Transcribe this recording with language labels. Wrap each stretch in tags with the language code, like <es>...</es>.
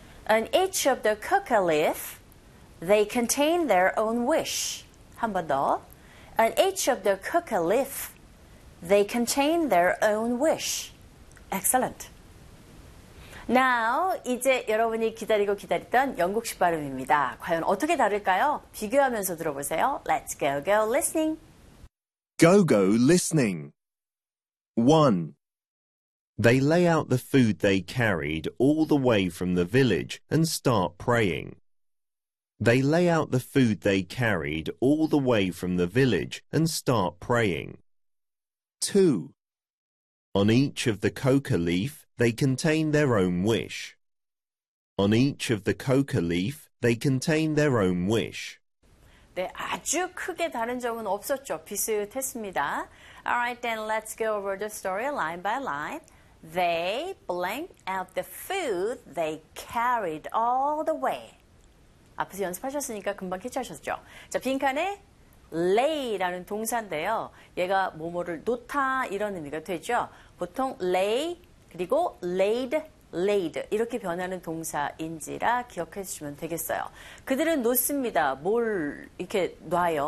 <en>On each of the coca leaf, they contain their own wish.</en> <ko>한 번 더.</ko> <en>On each of the coca leaf, they contain their own wish. Excellent.</en> <ko>Now, 이제 여러분이 기다리고 기다렸던 영국식 발음입니다. 과연 어떻게 다를까요? 비교하면서 들어보세요.</ko> <en>Let's go, go, listening. Go, go, listening. 1. They lay out the food they carried all the way from the village and start praying. They lay out the food they carried all the way from the village and start praying. 2. On each of the coca leaf, they contain their own wish. On each of the coca leaf, they contain their own wish.</en> <ko>네, 아주 크게 다른 점은 없었죠. 비슷했습니다.</ko> <en>Alright, then let's go over the story line by line. They blank out the food they carried all the way.</en> <ko>앞에서 연습하셨으니까 금방 캐치하셨죠. 자, 빈칸에 lay라는 동사인데요. 얘가 뭐뭐를 놓다 이런 의미가 되죠. 보통 lay 그리고 laid 이렇게 변하는 동사인지라 기억해 주시면 되겠어요. 그들은 놓습니다. 뭘 이렇게 놔요.</ko>